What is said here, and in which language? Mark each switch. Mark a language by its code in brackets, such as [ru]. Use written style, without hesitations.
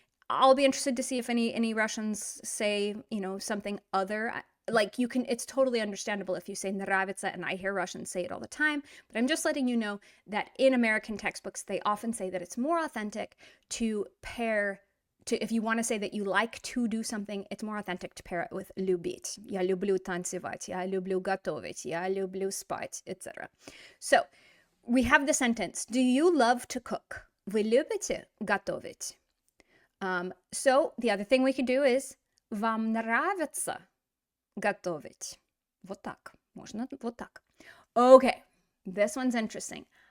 [en] I'll be interested to see if any Russians say, something other. Like it's totally understandable if you say нравится, and I hear Russians say it all the time, but I'm just letting you know that in American textbooks, they often say that it's more authentic to pair, if you want to say that you like to do something, it's more authentic to pair it with любить. [ru] Я люблю танцевать, я люблю готовить, я люблю спать, etc. [en] So, we have the sentence, do you love to cook? [ru] Вы любите готовить? [en] So, the other thing we could do is, [ru] вам нравится готовить. Вот так. Можно вот так. [en] Okay, this one's interesting.